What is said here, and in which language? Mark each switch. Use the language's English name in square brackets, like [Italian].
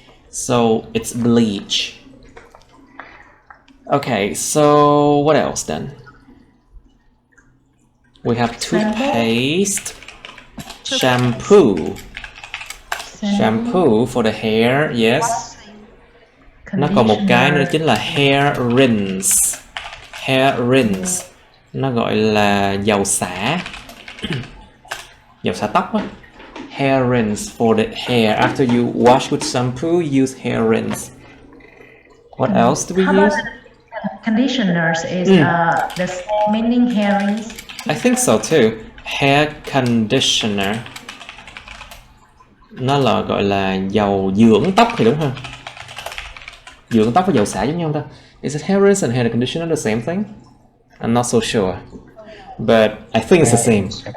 [English] So it's bleach. Okay, so what else then? We have toothpaste, shampoo. Shampoo for the hair, yes. [Vietnamese] Nó còn một cái nữa chính là hair rinse. Hair rinse. Nó gọi là dầu xả. Dầu xả tóc á. [English] Hair rinse for the hair. After you wash with shampoo, use hair rinse. What else do we use? Conditioners is the same meaning hair rinse. I think so too. Hair conditioner. [Vietnamese] Nó là gọi là dầu dưỡng tóc thì đúng không? Dưỡng tóc với dầu xả giống nhau không ta? [English] Is it hair rinse and hair conditioner the same thing? I'm not so sure. But I think it's the same.